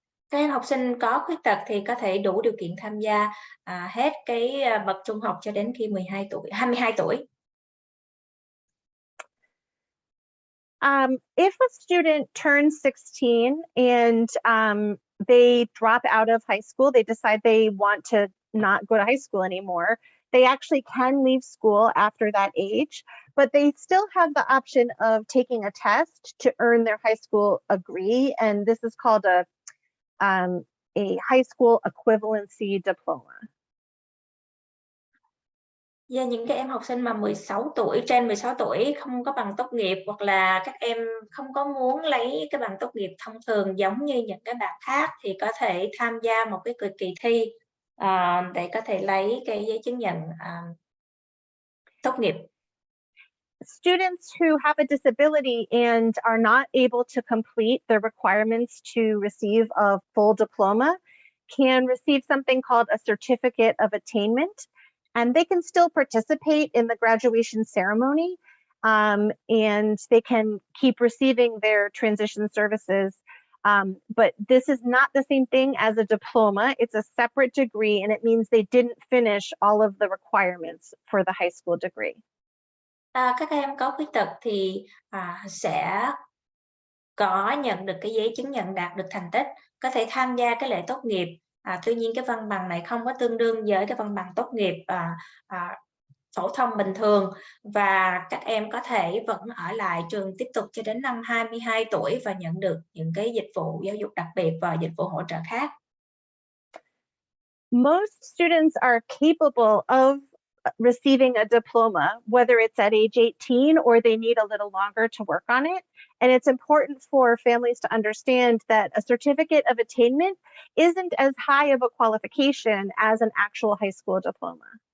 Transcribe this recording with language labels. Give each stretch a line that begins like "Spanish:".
Vietnamese: Các em học sinh có khuyết tật thì có thể đủ điều kiện tham gia hết cái bậc trung học cho đến khi 22 tuổi.
English: If a student turns 16 and they drop out of high school, they decide they want to not go to high school anymore, they actually can leave school after that age, but they still have the option of taking a test to earn their high school degree, and this is called a high school equivalency diploma.
Vietnamese: Và những cái em học sinh mà 16 tuổi, trên 16 tuổi không có bằng tốt nghiệp hoặc là các em không có muốn lấy cái bằng tốt nghiệp thông thường giống như những cái bạn khác thì có thể tham gia một cái kỳ thi để có thể lấy cái giấy chứng nhận tốt nghiệp.
English: Students who have a disability and are not able to complete the requirements to receive a full diploma can receive something called a certificate of attainment, and they can still participate in the graduation ceremony, and they can keep receiving their transition services. But this is not the same thing as a diploma. It's a separate degree, and it means they didn't finish all of the requirements for the high school degree.
Vietnamese: Các em có khuyết tật thì sẽ có nhận được cái giấy chứng nhận đạt được thành tích, có thể tham gia cái lễ tốt nghiệp. Tuy nhiên cái văn bằng này không có tương đương với cái văn bằng tốt nghiệp phổ thông bình thường, và các em có thể vẫn ở lại trường tiếp tục cho đến năm 22 tuổi và nhận được những cái dịch vụ giáo dục đặc biệt và dịch vụ hỗ trợ khác.
English: Most students are capable of receiving a diploma, whether it's at age 18 or they need a little longer to work on it. And it's important for families to understand that a certificate of attainment isn't as high of a qualification as an actual high school diploma.